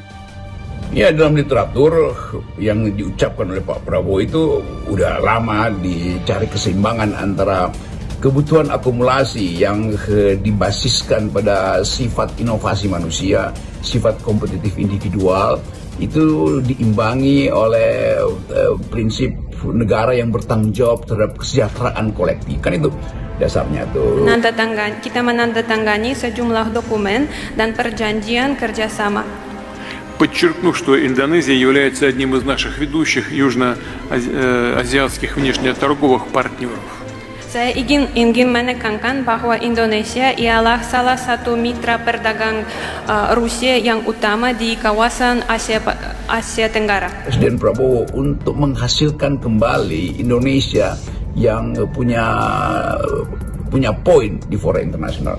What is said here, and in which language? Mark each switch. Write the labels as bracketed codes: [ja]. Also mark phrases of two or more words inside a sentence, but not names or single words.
[id] Ya, dalam literatur yang diucapkan oleh Pak Prabowo itu udah lama dicari keseimbangan antara kebutuhan akumulasi yang dibasiskan pada sifat inovasi manusia, sifat kompetitif individual, itu diimbangi oleh prinsip negara yang bertanggung jawab terhadap kesejahteraan kolektif. Kan itu dasarnya tuh. Kita menandatangani sejumlah dokumen dan perjanjian kerjasama. [ru] Подчеркну, что Индонезия является одним из наших ведущих южноазиатских внешнеторговых партнеров. [id] Saya ingin menekankan bahwa Indonesia ialah salah satu mitra perdagang Rusia yang utama di kawasan Asia Tenggara. Presiden Prabowo untuk menghasilkan kembali Indonesia yang punya poin di fora internasional.